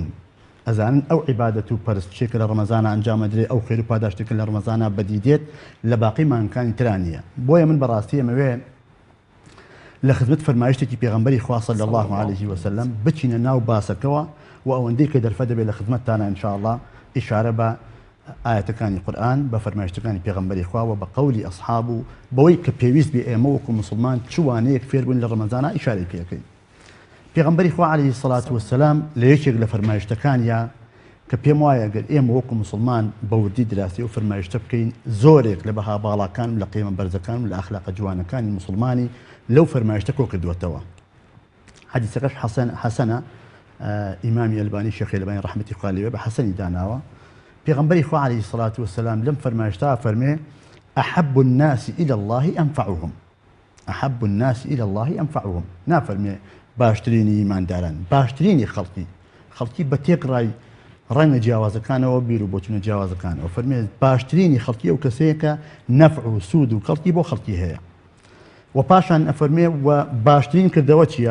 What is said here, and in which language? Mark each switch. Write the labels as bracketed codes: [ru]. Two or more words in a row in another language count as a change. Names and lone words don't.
[ckb] ئەزانن ئەو عیبادەت و پەرستشێکە لە ڕەمەزانە ئەنجامەدرێ ئەو خێر و پاداشتێکە لە ڕەمەزانە بەدیدێت لە باقی مانگەکانی ترانە. بۆیە من بەڕاستی ئەمەوێ لخدمت فرمایشتێکی پێغەمبەری خوا [ar] صلی الله عليه وسلم [ckb] بچینە ناو باسەکەوە و ئەوەندەی کە دەرفە دەبێت لە خدمەتتانە [ar] ان شاء الله [ckb] ئیشارە بە ئاەتەکانی قورئان بە فەرمایشتەکانی پێغەمبەری خوا و بە قەولی ئەصحاب و بەوەی کە پێویست بێ ئێمە وەکو مسلمان چوانەیەک فێر بوون لە ڕەمەزانە ئیشارەی پێکەین. پێغەمبەری خوا [ar] عليه الصلاة والسلام [ckb] لە یەکێک لە فەرمایشتەکانیە کە پێم وایە گەر ئێمە وەکو مسلمان بەوردی دراسی و فەرمایشتە بکەین زۆرێک لە بەها باڵاکان و لە قیمە بەرزەکان و لە ئەخلاقە جوانەکانی مسلمانی لەو فەرمایشتە کۆ کردووەتەوە. حەدیثەکەش حەسەنە، ئیمامی ئەلبانی شێخ ئەلبانی ڕەحمەتی خوا لێوێ بە حەسەنی داناوە. پێغەمبەری خوا [ar] عليه الصلاة والسلام [ckb] لەم فەرمایشتە فەرمێ [ar] أحب الناس إلى الله أنفعهم. أحب الناس إلى الله أنفعهم. [ckb] نافەرمێ باشترینی ئیمانداران، باشترینی خەڵکی بە تێکڕای ڕەنگە جیاوازەکانەوە بیر و بۆچونە جیاوازەکانەوە فەرمێ باشترینی خەڵکی ئەو کەسەیە کە نەفع و سوود و کەڵکی بۆ خەڵکی هەیە. و پاشان ئەفەرمێ و باشترین کردەوە چییە؟